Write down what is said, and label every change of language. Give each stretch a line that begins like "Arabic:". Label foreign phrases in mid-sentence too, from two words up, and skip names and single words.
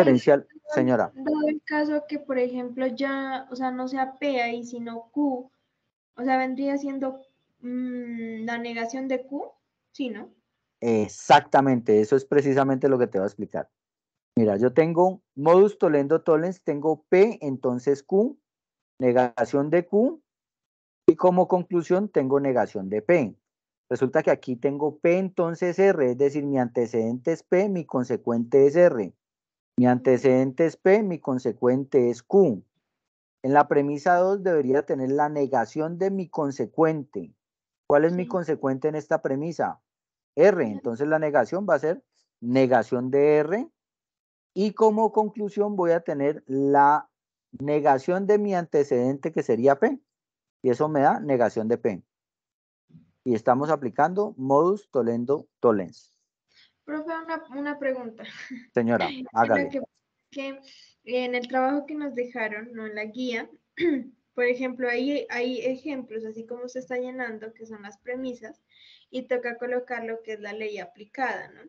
Spanish: inferencia, señora? dado el caso que, por ejemplo, ya, o sea, no sea P ahí, sino Q, o sea, vendría siendo la negación de Q, ¿sí, no? Exactamente, eso es precisamente lo que te voy a explicar. Mira, yo tengo
Latin: modus tollendo tollens,
Spanish: tengo P, entonces Q, negación de Q, y como conclusión tengo negación de P. Resulta que aquí tengo P, entonces R, es decir, mi antecedente es P, mi consecuente es R. Mi antecedente es P, mi consecuente es Q. En la premisa 2 debería tener la negación de mi consecuente. ¿Cuál es mi Sí. consecuente en esta premisa? R. Entonces la negación va a ser negación de R. Y como conclusión voy a tener la negación de mi antecedente, que sería P. Y eso me da negación de P. Y estamos aplicando
Latin: modus tollendo tollens.
Spanish: Profe, una pregunta. Señora, Lo hágale. que en el trabajo que nos dejaron, no en la guía, por ejemplo, hay ejemplos, así como se está llenando, que son las premisas, y toca colocar lo que es la ley aplicada, ¿no?